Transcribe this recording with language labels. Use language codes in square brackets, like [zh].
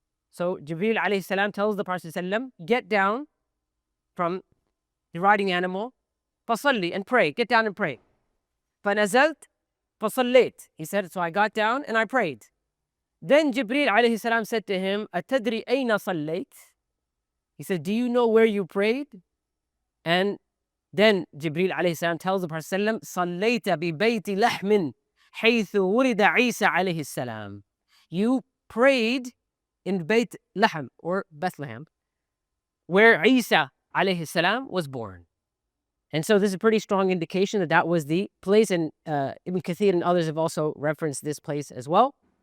[en] So Jibreel alayhi salam tells the Prophet ﷺ, get down from the riding animal, [ar] فَصَلِّ, [en] and pray, get down and pray. [ar] فَنَزَلْت فَصَلِّيت. [en] He said, so I got down and I prayed. Then Jibreel alayhi salam said to him, [ar] أَتَدْرِ أَيْنَ صَلَّيْت? [en] He said, do you know where you prayed? And then Jibreel alayhi salam tells the Prophet ﷺ, [ar] صَلَّيْتَ بِبَيْتِ لَحْمٍ حَيْثُ وُلِدَ عِيسَى عَلَيْهِ السَّلَامِ. [en] You prayed in Bayt Lahm, or Bethlehem, where Isa alayhi salam was born. And so this is a pretty strong indication that that was the place, and Ibn Kathir and others have also referenced this place as well.